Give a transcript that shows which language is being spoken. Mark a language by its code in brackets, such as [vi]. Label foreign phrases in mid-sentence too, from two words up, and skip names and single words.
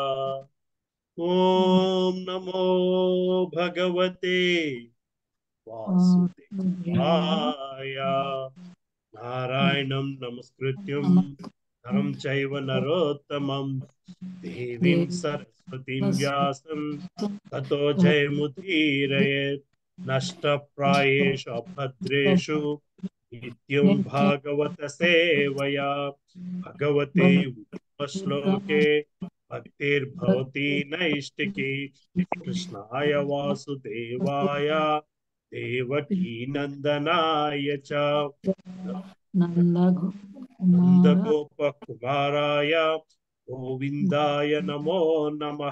[sa] ॐ नमो भगवते वासुदेवाय. नारायणं नमस्कृत्यं नरं चैव नरोत्तमं देवीं सरस्वतीं व्यासं ततो जयमुदीरयेत्. नष्टप्रायेषु अभद्रेषु नित्यं भागवत सेवया भगवते श्लोके भक्तिर्भवति नैष्ठिकी. कृष्णाय वासुदेवाय देवकी नन्दनाय च नन्दगोपकुमाराय गोविन्दाय नमो नमः.